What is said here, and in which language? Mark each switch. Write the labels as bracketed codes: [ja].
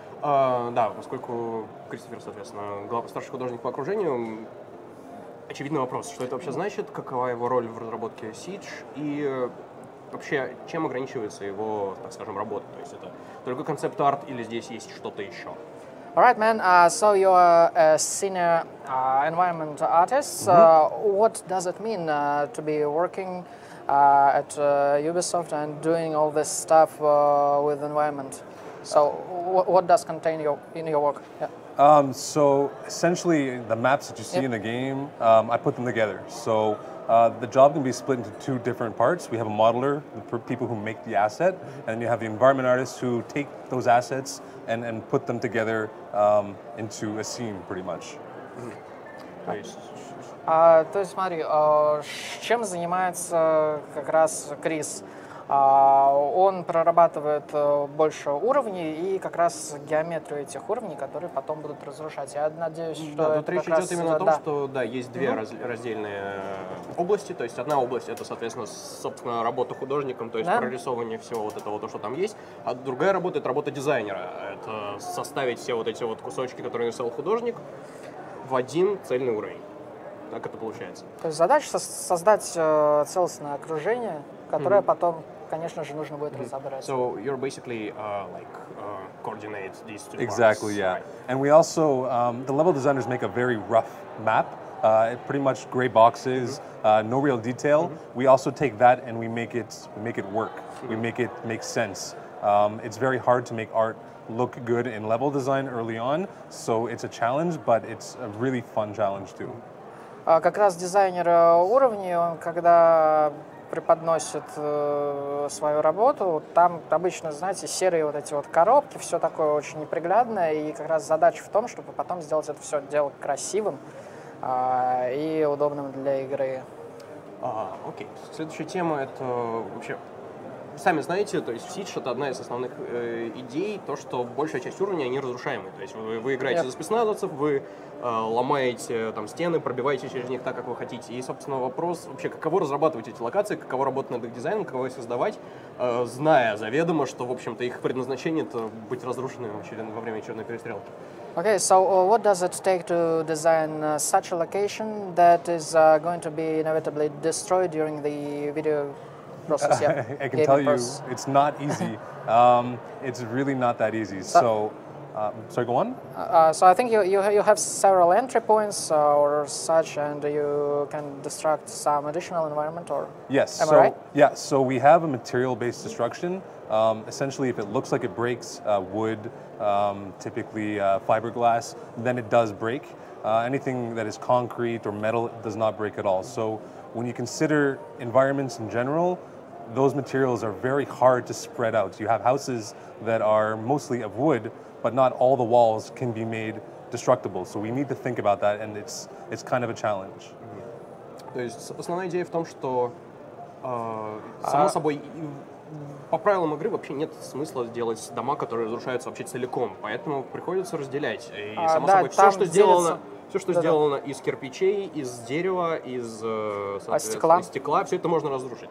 [ru] Да, поскольку Кристофер, соответственно, старший художник по окружению, очевидный вопрос, что это вообще значит, какова его роль в разработке Siege и вообще чем ограничивается его, так скажем, работа, то есть это только концепт-арт или здесь есть что-то еще? [en] Alright, man. So you're a senior environment artist. What does it mean to be working at Ubisoft and doing all this stuff with environment? So what does contain in your work? Yeah. So essentially, the maps that you see in the game, I put them together. So the job can be split into two different parts. We have a modeler, the people who make the asset, and then you have the environment artists who take those assets and put them together into a scene, pretty much. [ru] То есть смотри, чем занимается как раз Крис? Он прорабатывает больше уровней и как раз геометрию этих уровней, которые потом будут разрушать. Я надеюсь, что да, тут речь идет именно о том, что да, есть две раздельные области. То есть одна область — это, соответственно, собственно, работа художником, то есть прорисовывание всего вот этого, то, что там есть. А другая работа — это работа дизайнера. Это составить все вот эти вот кусочки, которые нарисовал художник, в один цельный уровень. Так это получается. То есть задача создать целостное окружение, которое потом, конечно же, нужно будет разобрать. [en] So you're basically coordinate these two Exactly, parts. yeah. Right. And we also, the level designers make a very rough map, pretty much gray boxes, no real detail. We also take that and we make it work. We make it make sense. It's very hard to make art look good in level design early on, so it's a challenge, but it's a really fun challenge too. [ru] Как раз дизайнер уровней, он когда преподносит свою работу, там обычно, знаете, серые вот эти вот коробки, все такое очень неприглядное, и как раз задача в том, чтобы потом сделать это все дело красивым и удобным для игры. Окей. Следующая тема — это вообще, сами знаете, то есть в Siege это одна из основных идей, то, что большая часть уровня, они разрушаемые. То есть вы играете за спецназовцев, вы ломаете там стены, пробиваете через них так, как вы хотите. И, собственно, вопрос вообще, каково разрабатывать эти локации, каково работать над их дизайном, каково их создавать, зная заведомо, что, в общем-то, их предназначение — это быть разрушенным во время очередной перестрелки. [en] Okay, so what does it take to design such a location that is going to be inevitably destroyed during the video process? Yeah. I can tell you, it's not easy. It's really not that easy. So sorry, go on. So I think you have several entry points or such, and you can destruct some additional environment, or yes. Am I right? Yeah. So we have a material-based destruction. Essentially, if it looks like it breaks, wood, typically fiberglass, then it does break. Anything that is concrete or metal does not break at all. So when you consider environments in general, those materials are very hard to spread out. You have houses that are mostly of wood, but not all the walls can be made destructible. So we need to think about that, and it's kind of a challenge. [ru] То есть основная идея в том, что само собой по правилам игры вообще нет смысла делать дома, которые разрушаются вообще целиком, поэтому приходится разделять. И само собой все, что сделано из кирпичей, из дерева, из стекла, все это можно разрушить.